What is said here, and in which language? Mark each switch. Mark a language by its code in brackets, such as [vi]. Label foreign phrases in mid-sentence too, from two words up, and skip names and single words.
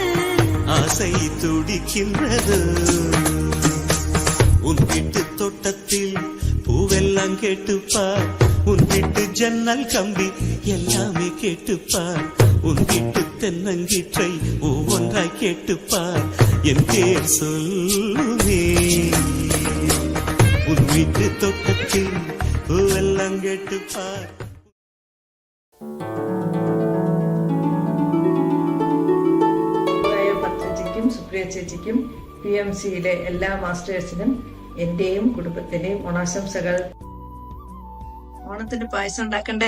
[ta] ஆசை துடிக்கின்றது உன் வீட்டு தோட்டத்தில் பூவெல்லாம் கேட்டுப்பார், உன் வீட்டு ஜன்னல் கம்பி எல்லாமே கேட்டுப்பார், உன் வீட்டு தென்னங்கீற்றை ஒவ்வொன்றாய் கேட்டுப்பார், என் பேர் சொல்லுவே. உன் வீட்டு தோட்டத்தில் பூவெல்லாம் கேட்டுப்பார். [ml] ചേച്ചിക്കും സുപ്രിയ ചേച്ചിക്കും PMCയിലെ എല്ലാ മാസ്റ്റേഴ്സിനും എന്റെയും കുടുംബത്തിന്റെയും ഓണാശംസകൾ. ഓണത്തിന് പായസം ഉണ്ടാക്കണ്ടേ?